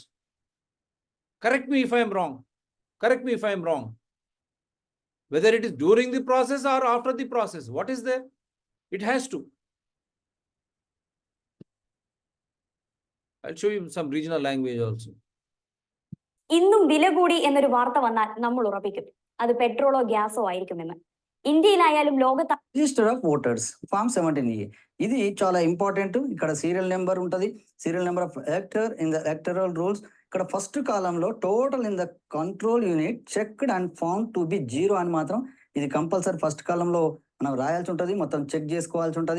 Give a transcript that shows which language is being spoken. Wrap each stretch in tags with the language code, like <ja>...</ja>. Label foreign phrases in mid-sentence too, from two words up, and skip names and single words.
<en>Correct me if I am wrong. Correct me if I am wrong. Whether it is during the process or after the process, what is there? It has to. I'll show you some regional language also.</en> <ml>ഇന്നും വില കൂടി എന്നൊരു വാർത്ത വന്നാൽ നമ്മൾ ഉറപ്പിക്കും അത് പെട്രോളോ ഗ്യാസോ ആയിരിക്കുമെന്ന്. ഇന്ത്യയിലായാലും ലോകത്ത്</ml> <en>Register of Voters Form</en> <te>17A ఇది చాలా ఇంపార్టెంట్. ఇక్కడ</te> <en>serial number</en> <te>ఉంటది,</te> <en>serial number of elector in the electoral rules.</en> <te>ఇక్కడ ఫస్ట్ కాలంలో</te> <en>total in the control unit checked and found to be</en> <te>0 అని మాత్రం ఇది కంపల్సరీ ఫస్ట్ కాలంలో మనం రాయాల్సి ఉంటుంది, మొత్తం చెక్ చేసుకోవాల్సి ఉంటుంది.</te>